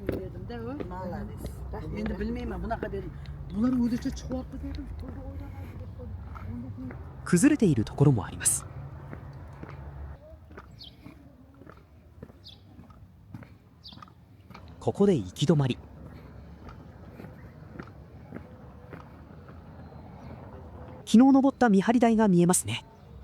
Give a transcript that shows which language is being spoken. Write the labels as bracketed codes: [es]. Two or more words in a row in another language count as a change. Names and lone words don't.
[uz] edimde o. Endi bilmayman bunaqa dedim. Bular o'zicha chiqyapti dedim. [ja] 崩れているところもあります。ここで行き止まり。昨日登った見張り台が見えますね。